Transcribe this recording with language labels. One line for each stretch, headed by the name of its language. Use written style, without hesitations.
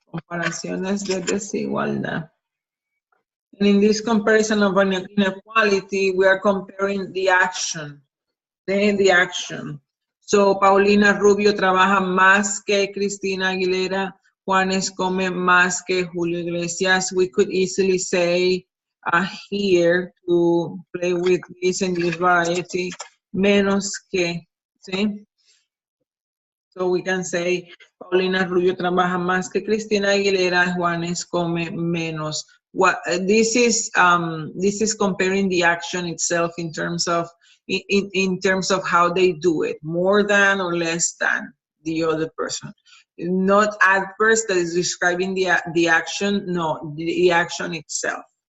Spanish: Comparaciones de desigualdad.
English: And in this comparison of inequality, we are comparing the action. The action.
Spanish: So, Paulina Rubio trabaja más que Cristina Aguilera. Juanes come más que Julio Iglesias.
English: We could easily say here to play with this English variety,
Spanish: menos que, ¿sí?
English: So we can say
Spanish: Paulina Rubio trabaja más que Cristina Aguilera. Juanes come menos.
English: What this is comparing the action itself in terms of how they do it, more than or less than the other person. Not adverse that is describing the action, no, the action itself.